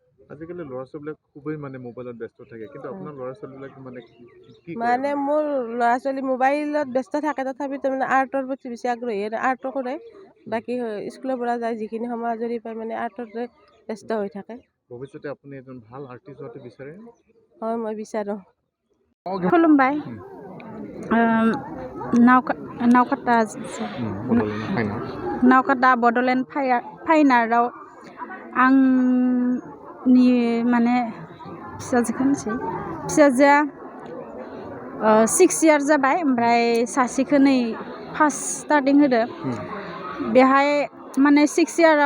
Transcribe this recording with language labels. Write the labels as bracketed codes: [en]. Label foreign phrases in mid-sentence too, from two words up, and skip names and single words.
[as] আজিকালি ল'ৰা ছোৱালীবিলাক খুবেই মানে মোবাইলত ব্যস্ত থাকে কিন্তু আপোনাৰ ল'ৰা ছোৱালীবিলাক মানে কি মানে মোৰ ল'ৰা ছোৱালী মোবাইলত ব্যস্ত থাকে তথাপিতো মানে আৰ্টৰ প্ৰতি বেছি আগ্ৰহী আৰ্টো কৰে বাকী স্কুলৰ পৰা যায় যিখিনি সময় আজৰি পায় মানে আৰ্টতে ব্যস্ত হৈ থাকে ভৱিষ্যতে আপুনি এজন ভাল আৰ্টিষ্ট হোৱাটো বিচাৰে হয় মই বিচাৰোঁ [brx] खुलुमबाय नावकाटा बड'लेण्ड फाइनाराव आंनि माने फिसाजोआ 6 इयार जाबाय ओमफ्राय सासेखौ नै [en] first starting [brx] होदो बेहाय माने 6 इयाराव